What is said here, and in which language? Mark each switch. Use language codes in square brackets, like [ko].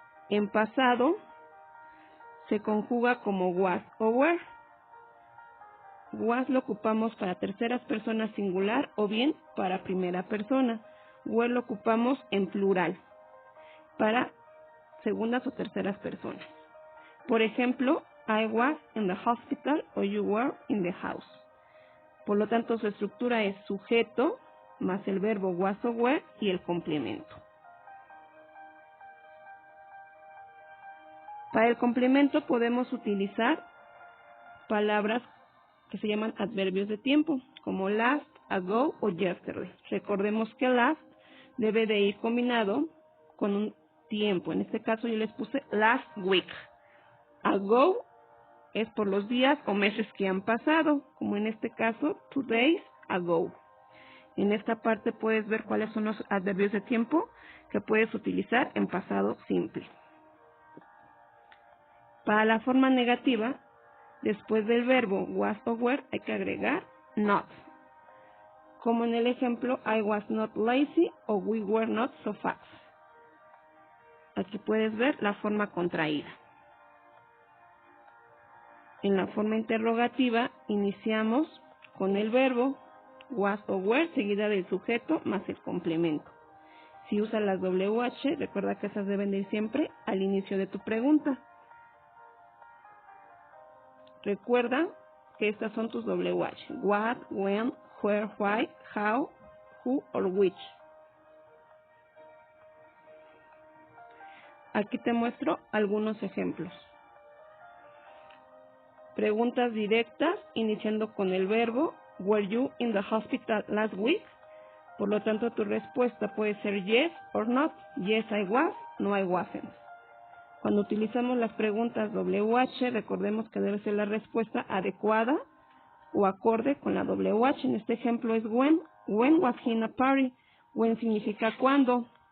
[es] En pasado se conjuga como was o were. Was lo ocupamos para terceras personas singular o bien para primera persona. Were lo ocupamos en plural para segundas o terceras personas. Por ejemplo, [en] I was in the hospital o you were in the house. [es] Por lo tanto, su estructura es sujeto más el verbo was o were y el complemento. Para el complemento podemos utilizar palabras que se llaman adverbios de tiempo, como last, ago o yesterday. Recordemos que last debe de ir combinado con un tiempo. En este caso yo les puse last week. Ago es por los días o meses que han pasado, como en este caso 2 days ago. En esta parte puedes ver cuáles son los adverbios de tiempo que puedes utilizar en pasado simple. Para la forma negativa, después del verbo was o were hay que agregar not. Como en el ejemplo, [en] I was not lazy o we were not so fast. [es] Aquí puedes ver la forma contraída. En la forma interrogativa iniciamos con el verbo was o were seguida del sujeto más el complemento. Si usas las WH, recuerda que esas deben de ir siempre al inicio de tu pregunta. Recuerda que estas son tus WH. [en] What, when, where, why, how, who or which. [es] Aquí te muestro algunos ejemplos. Preguntas directas iniciando con el verbo [en] were you in the hospital last week? [es] Por lo tanto, tu respuesta puede ser [en] yes or not. Yes, I was. No, I wasn't. [es] Cuando utilizamos las preguntas WH, recordemos que debe ser la respuesta adecuada o acorde con la WH. En este ejemplo es [en] when. When was he in a party? When [es] significa cuándo.